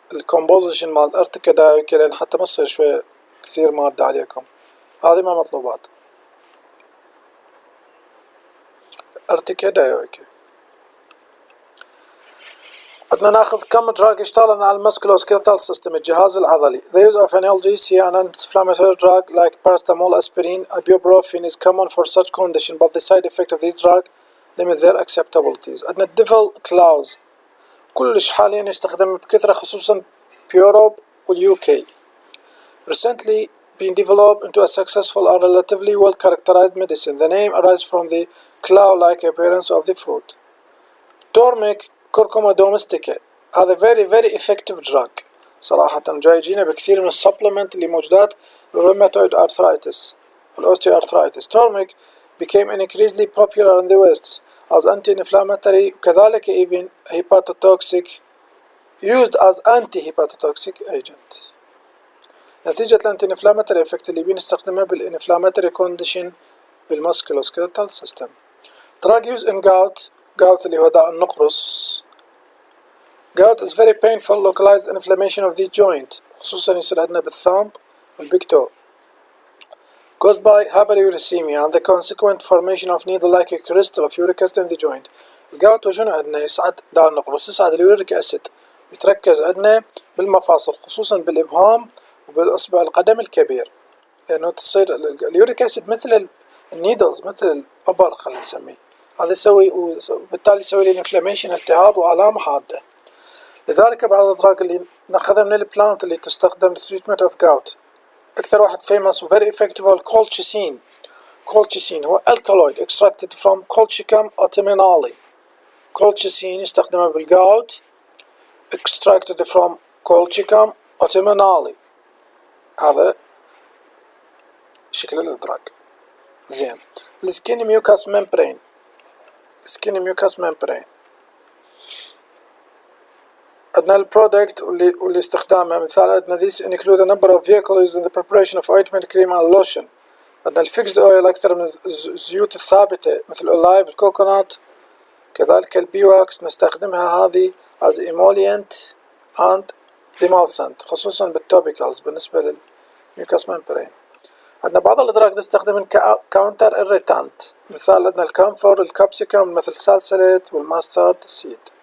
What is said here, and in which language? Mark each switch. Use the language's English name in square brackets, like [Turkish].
[Arabic] الكومبوزيشن مال الارتيكا دايويكا لان حتى ما تصير شوية كثير مادة عليكم، هذه ما مطلوبات. ارتيكا دايويكا بدنا ناخذ كم دراج يشتغل على المسكولوسكيلتال سيستم الجهاز العضلي. [English] The use of analgesic and anti-inflammatory drug like paracetamol, aspirin, ibuprofen is common for such condition, but the side effect of these drugs limit their acceptabilities. [Arabic] عندنا الديفل كلاوز كلش حاليا يستخدم بكثرة خصوصا بيوروب واليو كي. [English] Recently been developed into a successful and relatively well characterized medicine. The name arises from the claw-like appearance of the fruit. [Arabic] Turmeric كركما دومستيكا هذا [English] very effective drug [Arabic] صراحة. جاي يجينا بكثير من السبلمنت اللي موجودات [English] rheumatoid arthritis [Arabic] والosteoarthritis. [English] Turmeric became increasingly popular in the West as anti-inflammatory وكذلك even hepatotoxic used as anti-hepatotoxic agent. [Arabic] نتيجة الانتي-inflammatory effect اللي بنستخدمها بالinflammatory condition بالmusculoskeletal system. [English] Drug used in gout [Arabic] اللي هو داء النقرس. [English] Gout is very painful localized inflammation of the joint [Arabic] خصوصا يصير عندنا [English] بالثumb والبيج toe caused by hyperuricemia and the consequent formation of needle-like crystal of uric acid in the joint. [Arabic] الجاوت وشنو عندنا يصعد داء النقرس يصعد اليوريك أسيد يتركز عندنا بالمفاصل خصوصا بالإبهام وبالإصبع القدم الكبير لأنه تصير اليوريك أسيد مثل النيدلز مثل الإبر خلينا نسميه هذا يسوي وبالتالي يسوي لي انفلاميشن التهاب وآلام حادة. لذلك بعض الأدراج اللي ناخذها من البلانت اللي تستخدم للتريتمنت اوف جاوت أكثر واحد فيمس و [English] very effective [Arabic] هو الكولشيسين. [English] Colchicine هو alkaloid extracted from Colchicum autumnale. [Arabic] كولشيسين يستخدمه بالجاوت [English] extracted from Colchicum autumnale. [Arabic] هذا شكل الأدراج. زين. السكين ميوكاس ممبرين. [English] skin mucous membrane [Arabic] عندنا البرودكت واللي استخدامها مثال عندنا [English] these include a number of vehicles in the preparation of ointment cream and lotion. [Arabic] عندنا الفيكسد اويل أكثر من الزيوت الثابتة مثل الأولايف الكوكونات كذلك البيواكس نستخدمها هذه [English] as emollient and demulcent [Arabic] خصوصا بالتوبيكالز بالنسبة للميوكاس membrane. عندنا بعض الأدراج نستخدمهم كاونتر إيريتانت مثال عندنا الكامفور الكابسيكم مثل السالسليت والماسترد سيد.